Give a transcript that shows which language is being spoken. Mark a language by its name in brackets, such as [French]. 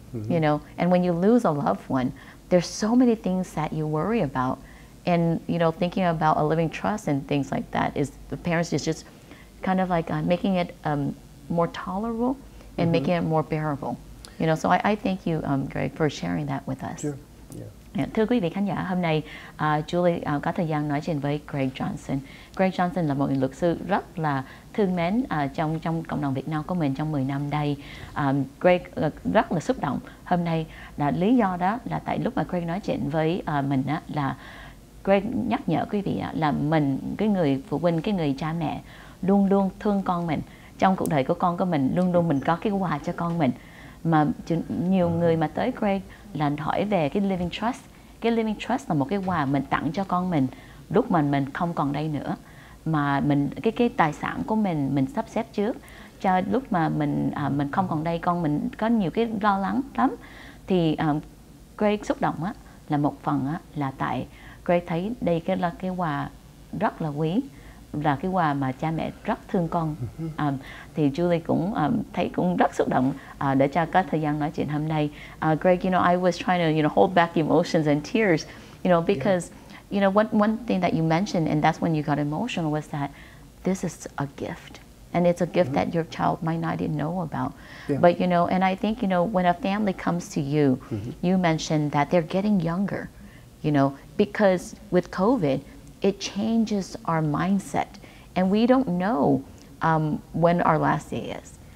[English] You know, and when you lose a loved one, there's so many things that you worry about, and you know, thinking about a living trust and things like that is the parents is just kind of like making it more tolerable and making it more bearable. You know, so I thank you, Greg, for sharing that with us. Sure. [Vietnamese] Thưa quý vị khán giả, hôm nay Julie có thời gian nói chuyện với Greg Johnson. Greg Johnson là một luật sư rất là thương mến trong cộng đồng Việt Nam của mình trong 10 năm đây. Greg rất là xúc động. Hôm nay là lý do đó là tại lúc mà Greg nói chuyện với mình là Greg nhắc nhở quý vị là mình, cái người phụ huynh, cái người cha mẹ luôn luôn thương con mình. Trong cuộc đời của con mình luôn luôn mình có cái quà cho con mình. Mà nhiều người mà tới Greg là hỏi về cái Living Trust. Cái Living Trust là một cái quà mình tặng cho con mình lúc mà mình không còn đây nữa, mà mình cái tài sản của mình sắp xếp trước cho lúc mà mình không còn đây, con mình có nhiều cái lo lắng lắm. Thì Greg xúc động là một phần là tại Greg thấy đây là cái quà rất là quý, là cái quà mà cha mẹ rất thương con. Thì Julie cũng thấy cũng rất xúc động để cho có thời gian nói chuyện hôm nay. [English] Greg, you know, I was trying to, you know, hold back emotions and tears, you know, because, you know, one thing that you mentioned, and that's when you got emotional, was that this is a gift. And it's a gift that your child might not even know about. But, you know, and I think, you know, when a family comes to you, you mentioned that they're getting younger, you know, because with COVID, it changes our mindset, and we don't know when our last day is.